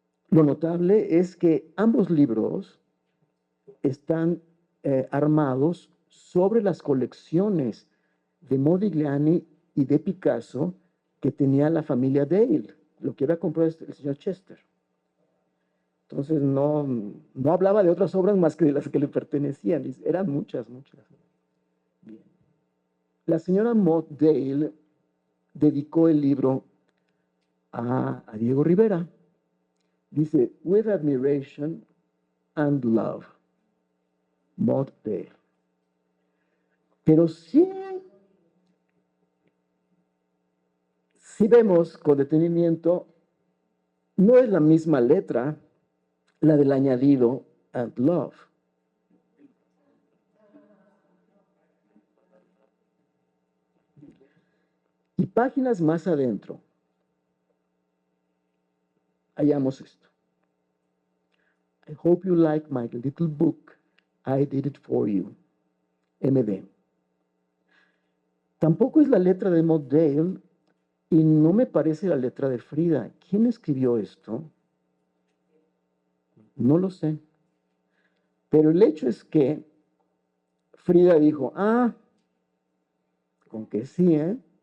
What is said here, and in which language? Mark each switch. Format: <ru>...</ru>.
<es>Lo notable es que ambos libros están armados sobre las colecciones de Modigliani y de Picasso que tenía la familia Dale, lo que había comprado el señor Chester. Entonces no hablaba de otras obras más que de las que le pertenecían, eran muchas. Bien. La señora Maud Dale dedicó el libro a Diego Rivera. Dice,</es> <en>with admiration and love, Maud Dale.</en> <es>Pero sí vemos con detenimiento, no es la misma letra la del añadido</es> <en>and love.</en> <es>Y páginas más adentro, hallamos esto.</es> <en>I hope you like my little book. I did it for you. MD.</en> <es>Tampoco es la letra de Maud Dale y no me parece la letra de Frida. ¿Quién escribió esto? No lo sé. Pero el hecho es que Frida dijo, con que sí, ¿eh?</es>